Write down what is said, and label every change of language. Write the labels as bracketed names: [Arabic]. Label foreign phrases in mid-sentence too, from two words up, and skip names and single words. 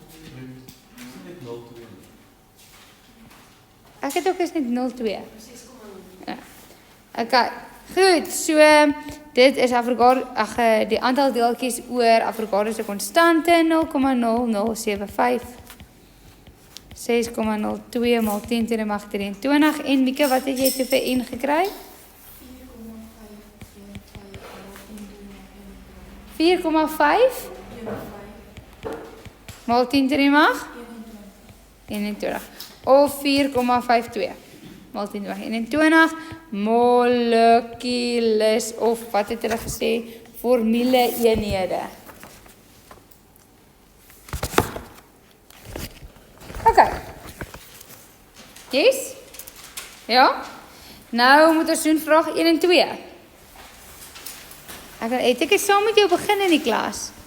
[Afrikaans] Ek het ook is net 02. 6,0. Ja. Okay. Goed, so dit is Avogadro, die aantal deeltjies oor Avogadro se konstante 0,0075. 6,02 maal 10 [English] to the [Afrikaans] mag 23 en Mieke, wat het jy toe vir N gekry? 4,5 maal 10 [English] to the [Afrikaans] mag 21 of 4,52 maal 10 [English] to the [Afrikaans] mag 21 molekules of wat het hulle gesê formule eenhede. Okay. Yes? Ja? Nou moet ons doen vraag 1 en 2. Het ek saam met jou begin in die klas?